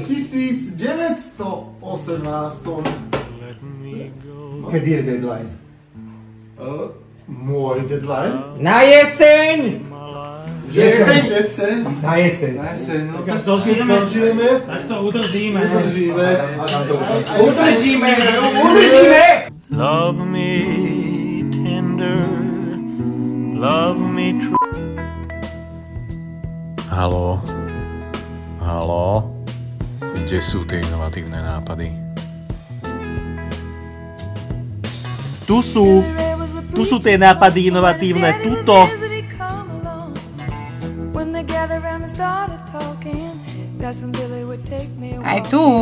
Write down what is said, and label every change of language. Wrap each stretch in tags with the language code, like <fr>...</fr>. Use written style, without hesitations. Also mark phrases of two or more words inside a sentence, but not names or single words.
<sk>1918. Kedy je deadline? Môj deadline? Na jeseň! Jeseň? Na jeseň. No Tak tak dožijeme. Tak to udržíme. Udržíme!</sk> <en>Love me tender, love me true.</en> <sk>Haló? Kde sú tie inovatívne nápady? Tu sú tie nápady inovatívne, tuto. Aj tu.</sk>